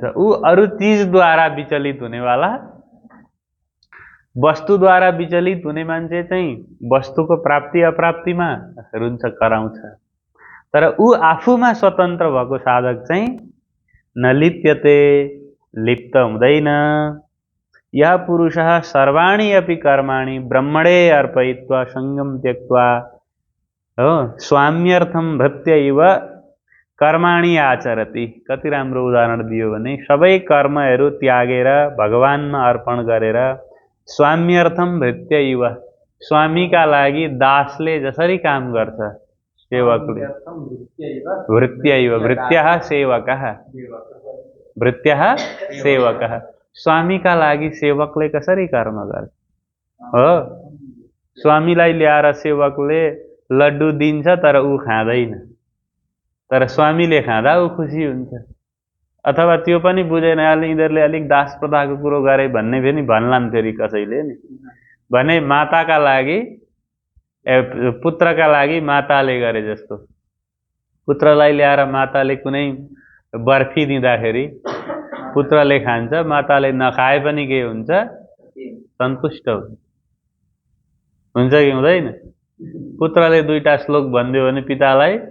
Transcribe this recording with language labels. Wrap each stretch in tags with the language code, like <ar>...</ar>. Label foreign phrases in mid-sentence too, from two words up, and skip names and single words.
<ne>ऊ अरू चीजद्वारा विचलित हुनेवाला, वस्तुद्वारा विचलित हुने मान्छे चाहिँ वस्तुको प्राप्ति अप्राप्तिमा रुन्छ कराउँछ, तर ऊ आफूमा स्वतन्त्र भएको साधक चाहिँ नलिप्यते लिप्त हुँदैन।</ne> <sa>यह पुरुषः सर्वाणि अपि कर्माणि ब्रह्मणे अर्पयित्वा संगम त्यक्त्वा हो स्वाम्यर्थम भृत्य इव कर्माणि आचरति।</sa> <ne>कति राम्रो उदाहरण दियो भने सबै कर्महरू त्यागेर भगवानमा अर्पण गरेर</ne> <sa>स्वाम्यर्थम भृत्य इव</sa> <ne>स्वामीका लागि दासले जसरी काम गर्छ सेवकले</ne> <sa>भृत्य इव भृत्यः सेवकः भृत्यः सेवकः</sa> <ne>स्वामीका लागि सेवकले कसरी कर्म गर्छ हो। स्वामीलाई ल्याएर सेवकले लड्डु दिन्छ तर ऊ खाँदैन, तर स्वामीले खाँदा ऊ खुसी हुन्छ। अथवा त्यो पनि बुझेन यिनीहरूले अलिक दास प्रथाको कुरो गरे भन्ने पनि भन्लान् फेरि कसैले नि भने माताका लागि पुत्रका लागि माताले गरे जस्तो पुत्रलाई ल्याएर माताले कुनै बर्फी दिँदाखेरि पुत्रले खान्छ माताले नखाए पनि के हुन्छ सन्तुष्ट हुन्छ कि हुँदैन पुत्रले दुईटा श्लोक भन्दियो भने पितालाई</ne>